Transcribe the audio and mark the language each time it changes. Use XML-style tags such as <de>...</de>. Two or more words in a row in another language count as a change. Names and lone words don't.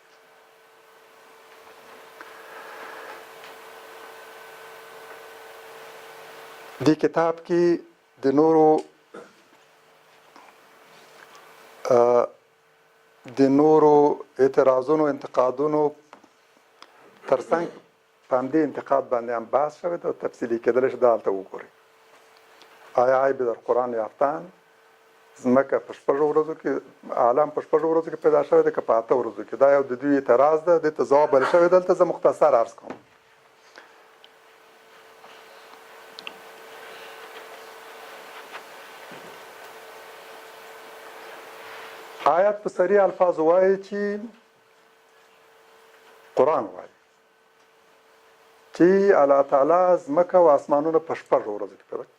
<ps>دې کتاب کې د نورو اعتراضونو انتقادونو ترڅنګ په همدې انتقاد باندې هم بحث شوی دی او تفصیلي کېدلی شي دا هلته وګورئ. آیا عیب در قرآن یافتن ځمکه په 6 ورځو کې، عالم په 6 ورځو کې پیدا شوی دی که په 8 ورځو کې؟ دا یو د دوی اعتراض ده، دې ته ځواب ویل شوی. دلته زه مختصر عرض کوم. آیت په صریح الفاظ وایي چې قرآن وایي چې الله تعالی ځمکه او اسمانونه په 6 ورځو کې پیدا کړل.</ps>